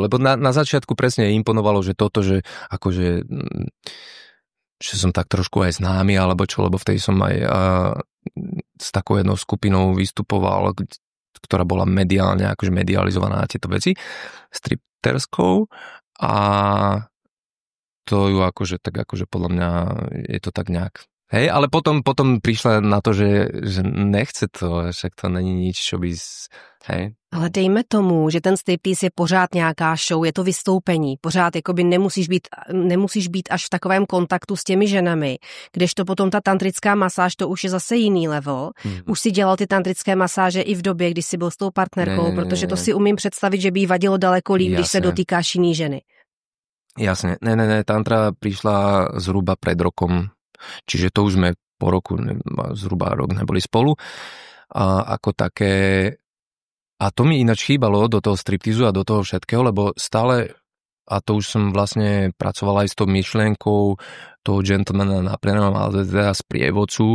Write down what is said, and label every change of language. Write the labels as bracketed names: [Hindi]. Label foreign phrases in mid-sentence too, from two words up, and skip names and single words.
[Slovak] Lebo na začiatku presne imponovalo, že toto, že akože že som tak trošku aj známy, alebo čo, lebo vtedy som aj s takou jednou skupinou vystupoval, ktorá bola mediálne, akože medializovaná na tieto veci, stripterskou, a to ju akože tak akože podľa mňa je to tak nejak. Hej, ale potom prišla na to, že nechce to, však to není nič, čo by... Hej. [Czech] Ale dejme tomu, že ten striptease je pořád nějaká show, je to vystoupení, pořád jakoby nemusíš být až v takovém kontaktu s těmi ženami, kdežto potom ta tantrická masáž, to už je zase jiný level. Už si dělal ty tantrické masáže i v době, když jsi byl s tou partnerkou, protože to si umím představit, že by jí vadilo daleko líp, když se dotýkáš jiný ženy. [Slovak] Jasne, ne, tantra prišla zhruba pred rokom, čiže to už sme po roku, zhruba rok neboli spolu, a ako také. A to mi ináč chýbalo do toho striptizu a do toho všetkého, lebo stále, a to už som vlastne pracoval aj s tou myšlienkou toho gentlemana na prenajom, ale teda sprievodcu.